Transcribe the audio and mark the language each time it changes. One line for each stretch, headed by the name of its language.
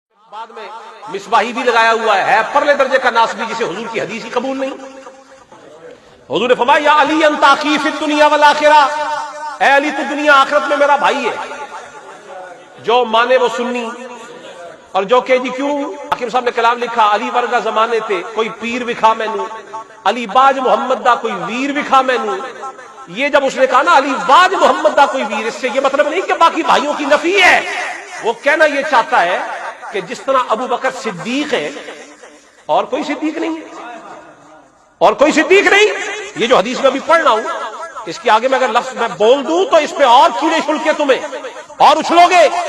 Urdu: بعد میں مصباحی بھی لگایا ہوا ہے پرلے درجے کا ناسبی جسے حضور کی حدیث ہی قبول نہیں. حضور نے فرمایا
Arabic: یا علی انت اخی فی الدنیا والآخرہ،
Urdu: اے علی تو دنیا آخرت میں میرا بھائی ہے. جو مانے وہ سنی اور جو کہ جی کیوں. حکیم صاحب نے کلام لکھا
Punjabi: علی ورگا زمانے تے کوئی پیر وکھا مینوں، علی باج محمد دا کوئی ویر وکھا مینوں.
Urdu: یہ جب اس نے کہا نا
Punjabi: علی باج محمد دا کوئی ویر،
Urdu: اس سے یہ مطلب نہیں کہ باقی بھائیوں کی نفی ہے. وہ کہنا یہ چاہتا ہے کہ جس طرح ابو بکر صدیق ہے اور کوئی صدیق نہیں ہے، اور کوئی صدیق نہیں. یہ جو حدیث میں ابھی پڑھ رہا ہوں اس کے آگے میں اگر لفظ میں بول دوں تو اس پہ اور کیڑے چھلکے تمہیں اور اچھلو گے.